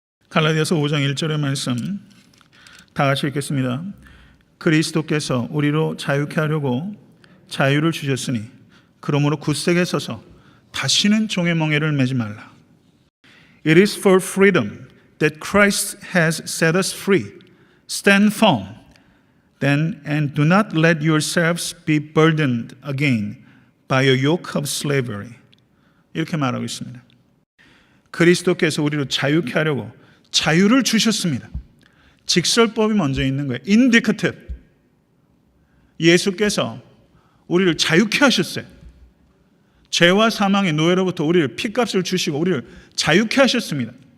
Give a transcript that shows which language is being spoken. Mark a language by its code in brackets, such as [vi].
[ko] 갈라디아서 5장 1절의 말씀 다 같이 읽겠습니다. 그리스도께서 우리로 자유케 하려고 자유를 주셨으니 그러므로 굳세게 서서 다시는 종의 멍에를 매지 말라. [en] It is for freedom that Christ has set us free. Stand firm, then, and do not let yourselves be burdened again by a yoke of slavery. [ko] 이렇게 말하고 있습니다. 그리스도께서 우리로 자유케 하려고 자유를 주셨습니다. 직설법이 먼저 있는 거예요. 인디커티브. 예수께서 우리를 자유케 하셨어요. 죄와 사망의 노예로부터 우리를 피값을 주시고 우리를 자유케 하셨습니다.